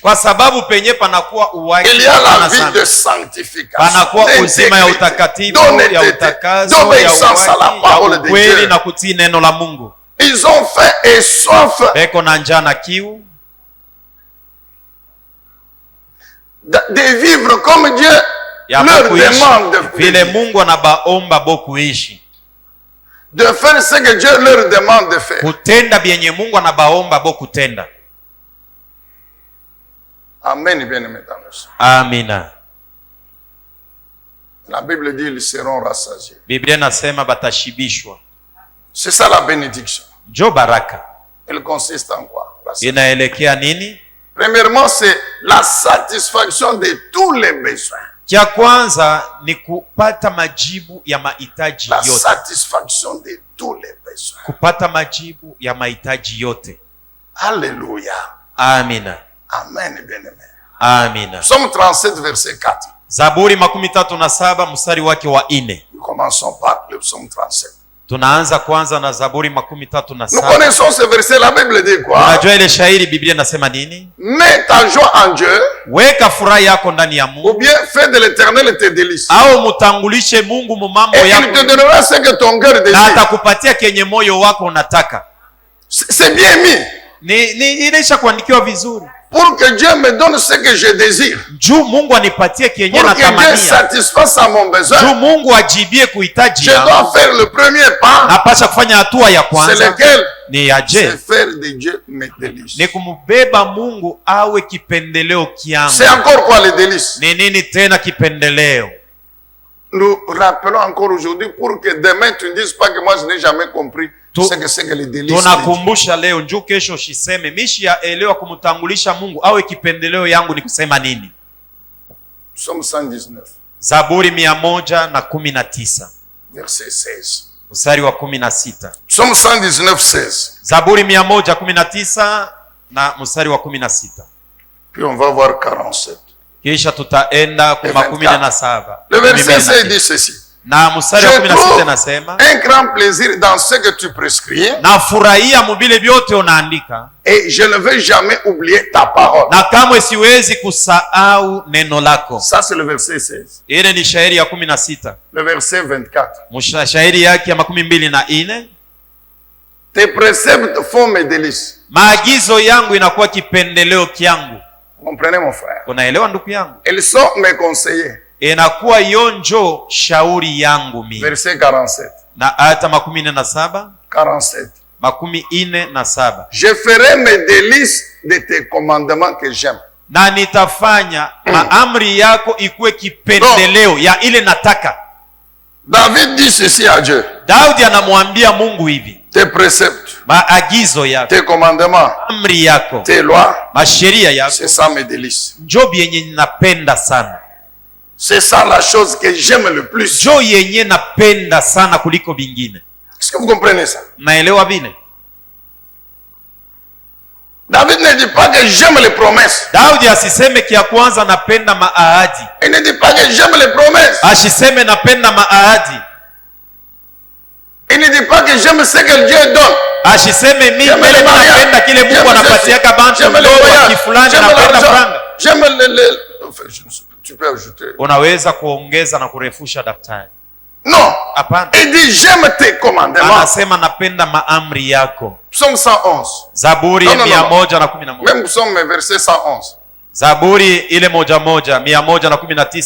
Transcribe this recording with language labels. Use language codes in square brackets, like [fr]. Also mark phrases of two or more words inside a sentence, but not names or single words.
[sw] Kwa sababu penye panakuwa uwaki, [fr] Il y a la [sw] pana [fr] vie [sw] zambi. [fr] de sanctification, [sw] Panakuwa uzima ya utakatifu, ya utakaso, ya [fr] d'obéissance à la [sw] uwaki, ya [fr] parole de [sw] ukweli [fr] Dieu. [sw] na kutii neno la Mungu. [fr] Ils ont faim et soif [sw] Beko na njaa na kiu [fr] de vivre comme Dieu [sw] ya [fr] leur [sw] kuishi [fr] demande de [sw] vile [fr] vivre. [sw] Mungu anabaomba bo kuishi, [fr] De faire ce que Dieu leur demande de faire. [sw] kutenda byenye Mungu anabaomba bo kutenda. [fr] Amen, bien-aimés dans le Seigneur. [sw] Amina. [fr] La Bible dit ils seront rassasiés. [sw] Biblia nasema batashibishwa. [fr] C'est ça la bénédiction. [sw] Njo baraka [fr] Elle consiste en quoi? Rassasiés. [sw] inaelekea nini? [fr] Premièrement, c'est la satisfaction de tous les besoins. [sw] Cha kwanza ni kupata majibu ya mahitaji [fr] La [sw] yote. [fr] satisfaction de tous les besoins. [sw] Kupata majibu ya mahitaji yote. [fr] Alléluia. [sw] Amina. [fr] Amen, bien-aimé. [sw] Amina. [fr] Psaume 37, verset 4. [sw] Zaburi 37 mstari wake wa 4. [fr] Nous commençons par le psaume 37. [sw] Tunaanza kwanza na Zaburi [fr] Nous [sw] 37. [fr] connaissons ce verset. La Bible dit quoi? [sw] Unajua ile shairi Biblia nasema nini? [fr] Mets ta joie en Dieu, [sw] Weka furaha yako ndani ya [fr] ou [sw] Mungu, [fr] bien fais de l'éternel tes délices. [sw] au mutangulishe Mungu mu mambo [fr] Et il te [sw] yako, [fr] donnera ce que ton cœur [sw] na [fr] désire. [sw] atakupatia kenye moyo wako unataka. [fr] C'est bien mis. [sw] Inaisha kuandikiwa vizuri. [fr] Pour que Dieu me donne ce que je désire. [sw] Juu Mungu anipatie kenye [fr] Pour que Dieu [sw] natamania. [fr] satisfasse à mon [sw] Juu [fr] besoin. [sw] Mungu ajibie kuhitaji [fr] Je [sw] yangu. [fr] dois faire le premier pas. [sw] Napasha kufanya hatua ya [fr] C'est [sw] kwanza [fr] lequel? [sw] ni ya [fr] C'est je, faire de Dieu mes délices. [sw] ni kumbeba Mungu awe kipendeleo kiangu. [fr] C'est encore quoi les délices? [sw] Ni nini tena kipendeleo? [fr] Nous rappelons encore aujourd'hui pour que demain tu ne dises pas que moi je n'ai jamais compris ce que c'est que les délices. de Dieu. [sw] Tunakumbusha leo njoo kesho usiseme mishi ya elewa kumtangulisha Mungu awe kipendeleo yangu ni kusema nini? [fr] Psaume 119, [sw] Zaburi 119 [fr] verset 16. [sw] mstari wa 16. [fr] Psaume 119, 16. [sw] Zaburi 119 na mstari wa 16. [fr] Puis on va voir 47. [sw] Kisha tutaenda kwa 17. [fr] Le verset 16 dit ceci. [sw] Na mstari wa [fr] Je [sw] 16 [fr] trouve [sw] nasema, [fr] un grand plaisir dans ce que tu prescris [sw] nafurahia mubile vyote unaandika, [fr] et je ne veux jamais oublier ta parole. [sw] na kamwe siwezi kusahau neno lako. [fr] Ça c'est le verset 16. [sw] Ile ni shairi ya 16. [fr] Le verset 24. [sw] Shairi yake ya 24. [fr] Tes préceptes font mes délices. [sw] Maagizo yangu inakuwa kipendeleo kyangu. [fr] Comprenez mon frère. [sw] Unaelewa ndugu yangu? [fr] Ils sont mes conseillers. [sw] Inakuwa yonjo shauri yangu mimi. [fr] Verset 47. [sw] Na hata 47. [fr] 47. [sw] 47. [fr] Je ferai mes délices de tes commandements que j'aime. [sw] Na nitafanya maamri yako ikuwe kipendeleo ya ile nataka. [fr] David dit ceci à Dieu. [sw] Daudi anamwambia Mungu hivi, [fr] Tes préceptes, [sw] maagizo yako, [fr] tes commandements, [sw] amri yako, [fr] tes lois, [sw] masheria yako [fr] c'est ça mes délices. [sw] njo yenye napenda sana. [fr] C'est ça la chose que j'aime le plus. [sw] Njo yenye napenda sana kuliko bingine. [fr] Est-ce que vous comprenez ça? [sw] Naelewa vile? [fr] David ne dit pas que j'aime les promesses. [sw] Daudi asiseme kia kwanza napenda maahadi. [fr] Il ne dit pas que j'aime les promesses. [sw] Asiseme napenda maahadi. [fr] Il ne dit pas que j'aime ce que Dieu donne. [sw] Asiseme mimi napenda kile Mungu anapatiaka bantu ndoa kifulani napenda franga. [fr] J'aime tu peux ajouter. [sw] Unaweza kuongeza na kurefusha daftari. [fr] Non. [sw] Hapana. [fr] Il dit j'aime tes commandements. [sw] Anasema napenda maamri yako. [fr] Psaume 111. [sw] Zaburi 111. [fr] Même psaume verset 111. [sw] Zaburi ile 119